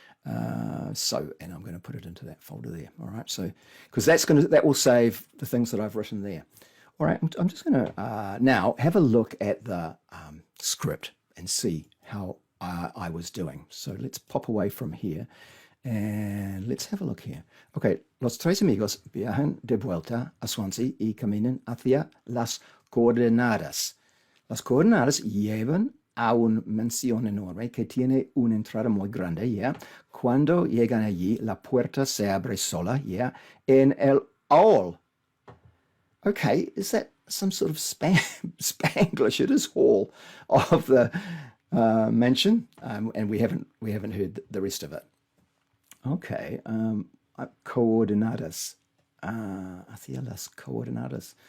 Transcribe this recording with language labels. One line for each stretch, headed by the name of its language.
English: And I'm going to put it into that folder there. All right. So, because that will save the things that I've written there. All right, I'm just going to now have a look at the script and see how I was doing. So let's pop away from here and let's have a look here.
Spanish: Okay, los tres amigos viajan de vuelta a Swansea y caminan hacia las coordenadas. Las coordenadas llevan a una mansión enorme que tiene una entrada muy grande, ¿ya? Cuando llegan allí, la puerta se abre sola, ¿ya? En el hall.
English: Okay, is that some sort of Spanglish? It is hall of the mansion, and we haven't heard the rest of it.
Spanish: Okay, coordenadas. Hacia las coordenadas.